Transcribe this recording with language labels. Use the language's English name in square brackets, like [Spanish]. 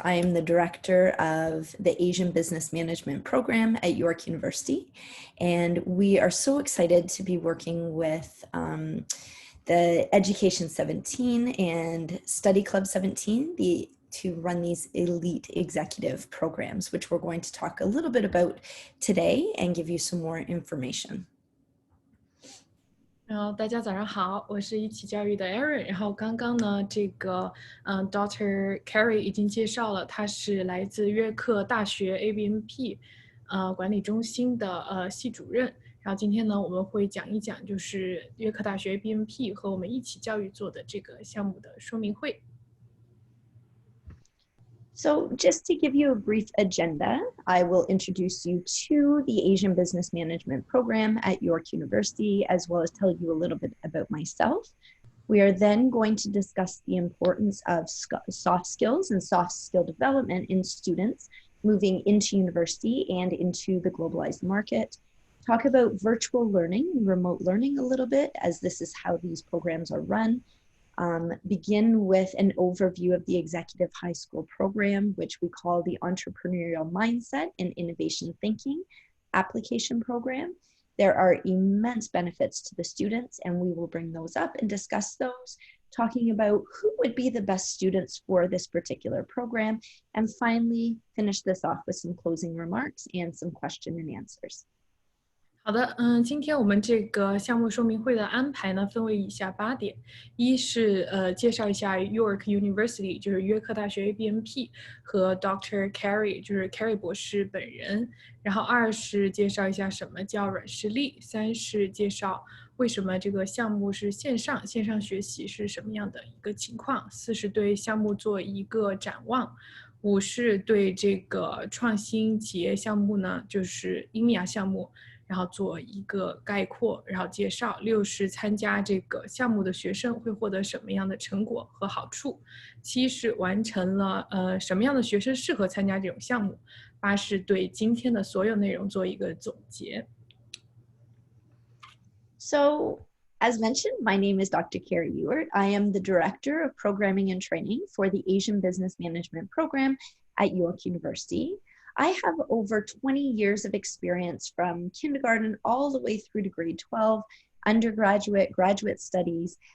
[English] I am the director of the Asian Business Management program at York University, and we are so excited to be working with the Education 17 and Study Club 17 to run these elite executive programs, which we're going to talk a little bit about today and give you some more information. [Chinese] 大家早上好，我是一启教育的 Erin。然后刚刚呢，Dr. Keri 已经介绍了，他是来自约克大学 ABMP 管理中心的系主任。然后今天呢，我们会讲一讲就是约克大学 ABMP 和我们一启教育做的这个项目的说明会。 [English] So just to give you a brief agenda, I will introduce you to the Asian Business Management program at York University, as well as tell you a little bit about myself. We are then going to discuss the importance of soft skills and soft skill development in students moving into university and into the globalized market. Talk about virtual learning and remote learning a little bit, as this is how these programs are run. Begin with an overview of the Executive High School program, which we call the Entrepreneurial Mindset and Innovation Thinking Application Program. There are immense benefits to the students, and we will bring those up and discuss those, talking about who would be the best students for this particular program, and finally finish this off with some closing remarks and some question and answers. [Chinese] 好的，今天我们这个项目说明会的安排呢，分为以下8点。一是介绍一下 York University， 就是约克大学 ABMP 和 Dr. Keri， 就是 Keri 博士本人。然后2是介绍一下什么叫软实力。 3是介绍为什么这个项目是线上学习是什么样的一个情况。 4是对项目做一个展望。5是对这个创新企业项目呢，就是 EMIA 项目。然后做一个概括，然后介绍。6是参加这个项目的学生会获得什么样的成果和好处。 7是完成了什么样的学生适合参加这种项目。 8是对今天的所有内容做一个总结。 [English] So, as mentioned, my name is Dr. Keri Ewart. I am the Director of Programming and Training for the Asian Business Management program at York University. I have over 20 years of experience from kindergarten all the way through to grade 12, undergraduate, graduate studies.